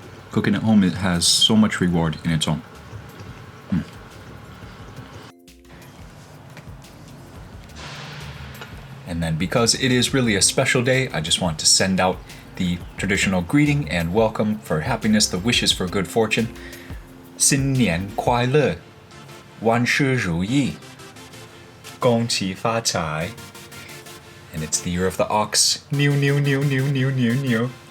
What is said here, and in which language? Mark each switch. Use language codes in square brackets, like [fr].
[en] Cooking at home, it has so much reward in its own. And then because it is really a special day, I just want to send out the traditional greeting and welcome for happiness, the wishes for good fortune. [zh] 新年快乐，万事如意，恭喜发财。 [en] And it's the year of the ox. New, new, new, new, new, new, new.